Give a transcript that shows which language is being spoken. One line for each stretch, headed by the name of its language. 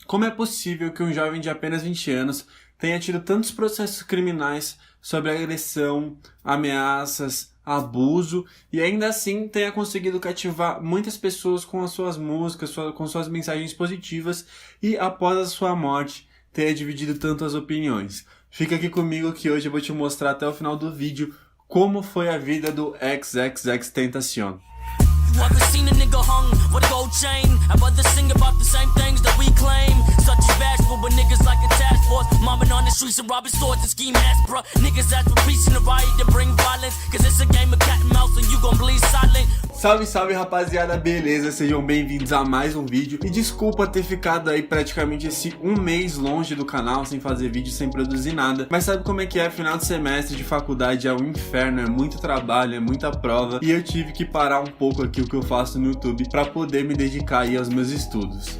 Portuguese: Como é possível que um jovem de apenas 20 anos tenha tido tantos processos criminais sobre agressão, ameaças, abuso e ainda assim tenha conseguido cativar muitas pessoas com as suas músicas, com suas mensagens positivas e após a sua morte tenha dividido tantas opiniões? Fica aqui comigo que hoje eu vou te mostrar até o final do vídeo como foi a vida do XXXTentacion.
English: You ever seen a nigga hung with a gold chain? I'd rather sing about the same things that we claim. Such as bashful, but niggas like a task force. Mobbing on the streets and robbing stores and scheme ass, bruh. Niggas ask for peace in the riot to bring violence. Cause it's a game of cat and mouse and you gon' bleed silent.
Portuguese: Salve, salve rapaziada, beleza? Sejam bem-vindos a mais um vídeo. E desculpa ter ficado aí praticamente esse um mês longe do canal, sem fazer vídeo, sem produzir nada. Mas sabe como é que é? Final de semestre de faculdade é um inferno, é muito trabalho, é muita prova. E eu tive que parar um pouco aqui o que eu faço no YouTube pra poder me dedicar aí aos meus estudos.